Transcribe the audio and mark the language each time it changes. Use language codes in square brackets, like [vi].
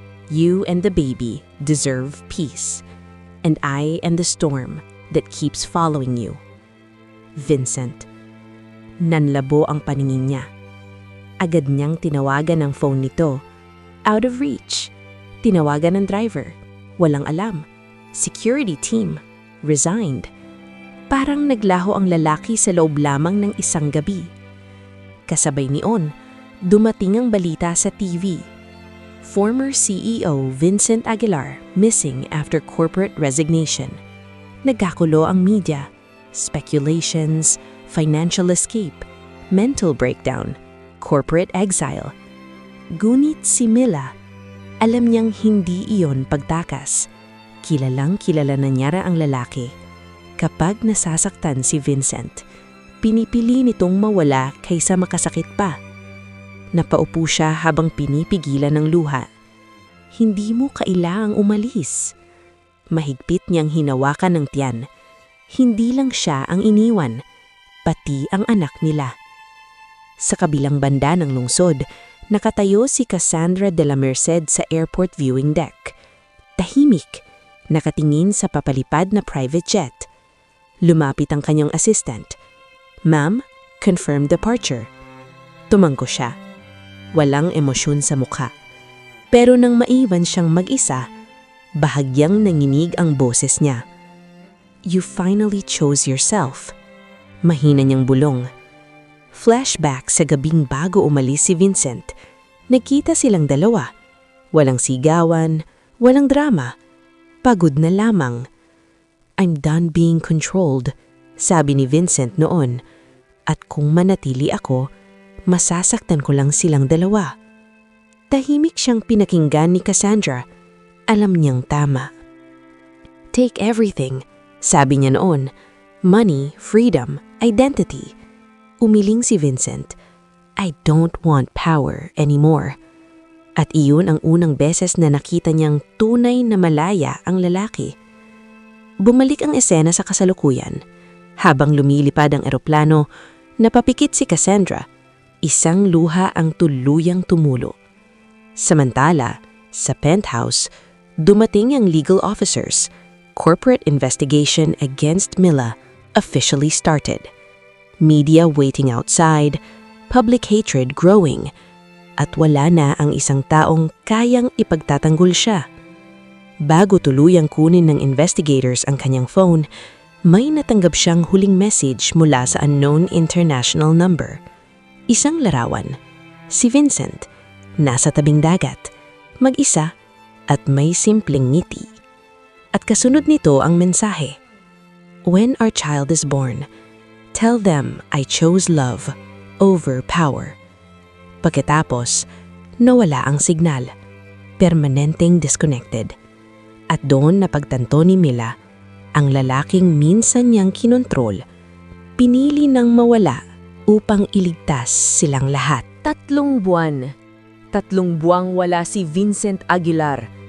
[en] You and the baby deserve peace, and I am the storm that keeps following you. Vincent. [tl] Nanlabo ang paningin niya. Agad niyang tinawagan ang phone nito. [en] Out of reach. [tl] Tinawagan ng driver. Walang alam. [en] Security team. Resigned. [tl] Parang naglaho ang lalaki sa loob lamang ng isang gabi. Kasabay niyon, dumating ang balita sa TV. [en] Former CEO Vincent Aguilar missing after corporate resignation. Nagkakulo ang media. Speculations, financial escape, mental breakdown, corporate exile. [tl] Ngunit si Mila, alam niyang hindi iyon pagtakas. Kilalang kilala na niya ang lalaki. Kapag nasasaktan si Vincent, pinipili nitong mawala kaysa makasakit pa. Napaupo siya habang pinipigilan ng luha. Hindi mo kailangang umalis. Mahigpit niyang hinawakan ng tiyan. Hindi lang siya ang iniwan, pati ang anak nila. Sa kabilang banda ng lungsod, nakatayo si Cassandra de la Merced sa airport viewing deck. Tahimik, nakatingin sa papalipad na private jet. Lumapit ang kanyang assistant. [en] Ma'am, confirmed departure. [tl] Tumangko siya. Walang emosyon sa mukha. Pero nang maiwan siyang mag-isa, bahagyang nanginig ang boses niya. [en] You finally chose yourself. [tl] Mahina niyang bulong. Flashback sa gabing bago umalis si Vincent. Nagkita silang dalawa. Walang sigawan, walang drama. Pagod na lamang. [en] I'm done being controlled, [tl] sabi ni Vincent noon. At kung manatili ako, masasaktan ko lang silang dalawa. Tahimik siyang pinakinggan ni Cassandra. Alam niyang tama. [en] Take everything. [tl] Sabi niya noon, money, freedom, identity. Umiling si Vincent, [en] I don't want power anymore. [tl] At iyon ang unang beses na nakita niyang tunay na malaya ang lalaki. Bumalik ang esena sa kasalukuyan. Habang lumilipad ang eroplano, napapikit si Cassandra. Isang luha ang tuluyang tumulo. Samantala, sa penthouse, dumating ang legal officers. [en] Corporate investigation against Mila officially started. Media waiting outside, public hatred growing, [tl] at wala na ang isang taong kayang ipagtatanggol siya. Bago tuluyang kunin ng investigators ang kanyang phone, may natanggap siyang huling message mula sa unknown international number. Isang larawan. Si Vincent, nasa tabing dagat, mag-isa at may simpleng ngiti. At kasunod nito ang mensahe. [en] When our child is born, tell them I chose love over power. [tl] Pagkatapos, nawala ang signal. Permanenteng disconnected. At doon napagtanto ni Mila, ang lalaking minsan niyang kinontrol, pinili ng mawala upang iligtas silang lahat. 3 buwan. 3 buwang wala si Vincent Aguilar.